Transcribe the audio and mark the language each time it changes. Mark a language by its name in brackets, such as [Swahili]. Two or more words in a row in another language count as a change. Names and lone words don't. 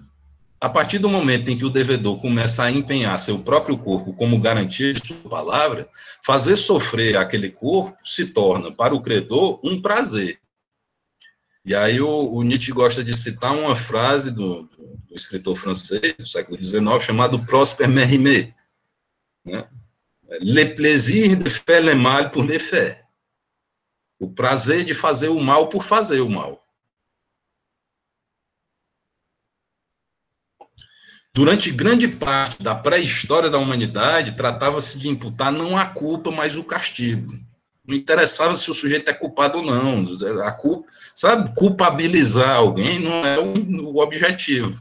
[Portuguese] A partir do momento em que o devedor começa a empenhar seu próprio corpo como garantia de sua palavra, fazer sofrer aquele corpo se torna, para o credor, um prazer. E aí o Nietzsche gosta de citar uma frase do escritor francês do século XIX, chamado Prosper Mérimée, né? [French] Le plaisir de faire le mal pour le faire. [Portuguese] O prazer de fazer o mal por fazer o mal. Durante grande parte da pré-história da humanidade, tratava-se de imputar não a culpa, mas o castigo. Não interessava se o sujeito é culpado ou não. A culpa, sabe, culpabilizar alguém não é o objetivo.